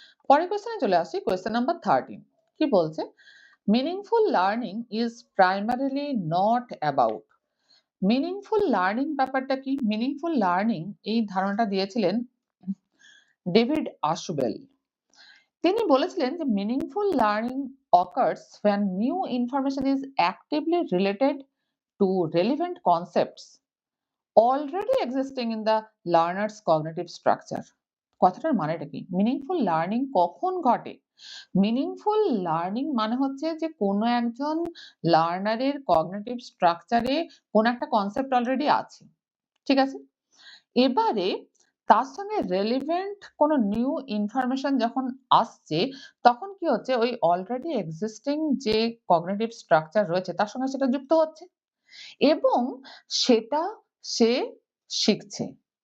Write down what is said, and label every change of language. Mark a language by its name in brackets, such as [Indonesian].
[Bangla] পরের কোয়েশ্চেনে চলে আসি, কোয়েশ্চেন নাম্বার 13। কি বলছে? Meaningful learning is primarily not about. Meaningful learning ব্যাপারটা কি? মিনিংফুল লার্নিং এই ধারণাটা দিয়েছিলেন ডেভিড আশুবেল। [English] তিনি বলেছিলেন যে meaningful learning occurs when new information is actively related to relevant concepts already existing in the learner's cognitive structure. [Bangla] কথাটার মানেটা কি? মিনিংফুল লার্নিং কখন ঘটে? মিনিংফুল লার্নিং মানে হচ্ছে যে কোনো একজন লার্নারের কগনিটিভ স্ট্রাকচারে কোনো একটা কনসেপ্ট অলরেডি আছে। ঠিক আছে? এবারে তার সঙ্গে রেলেভেন্ট কোনো নিউ ইনফরমেশন যখন আসছে, তখন কি হচ্ছে ওই অলরেডি এক্সিস্টিং যে কগনিটিভ স্ট্রাকচার রয়েছে তার সঙ্গে সেটা যুক্ত হচ্ছে এবং সেটা সে শিখছে।